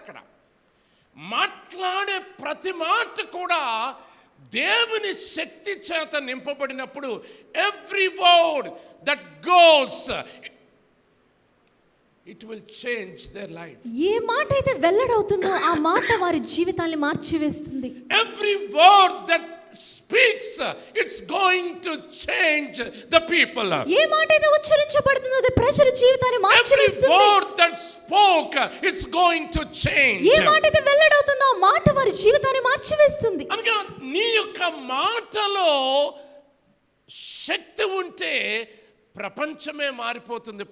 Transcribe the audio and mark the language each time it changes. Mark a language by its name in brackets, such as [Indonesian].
[Telugu] అక్కడ మాట్లాడే ప్రతి మాట కూడా దేవుని శక్తి చేత నింపబడినప్పుడు [English] Every word that goes it will change their life. [Telugu] ఏ మాట అయితే వెల్లడవుతుందో ఆ మాట వారి జీవితాన్ని మార్చివేస్తుంది. [English] Every word that speaks it's going to change the people. [Telugu] ఏ మాట అయితే ఉచ్చరించబడుతుందో అది ప్రజల జీవితాన్ని మార్చివేస్తుంది. [English] Every word that spoke it's going to change. [Telugu] ఏ మాట అయితే వెల్లడవుతుందో ఆ మాట వారి జీవితాన్ని మార్చివేస్తుంది. అనగా నీ యొక్క మాటలో శక్తి ఉంటే ప్రపంచమే మారిపోతుంది.